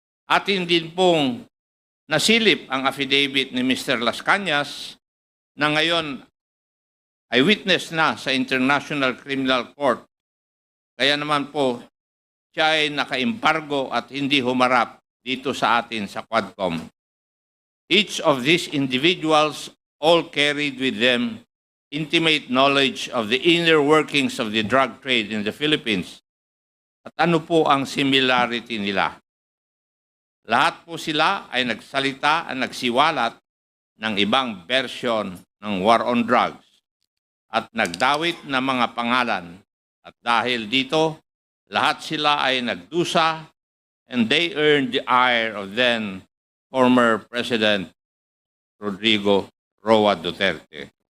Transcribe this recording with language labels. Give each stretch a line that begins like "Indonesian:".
Filipino: Atin din pong nasilip ang affidavit ni Mr. Las Cañas na ngayon ay witness na sa International Criminal Court. Kaya naman po, siya ay naka-embargo at hindi humarap dito sa atin sa Quadcom.
English: Each of these individuals all carried with them intimate knowledge of the inner workings of the drug trade in the Philippines.
Filipino: At ano po ang similarity nila? Lahat po sila ay nagsalita at nagsiwalat ng ibang version ng war on drugs at nagdawit ng mga pangalan. At dahil dito, lahat sila ay nagdusa
English: and they earned the ire of then former President Rodrigo Roa Duterte.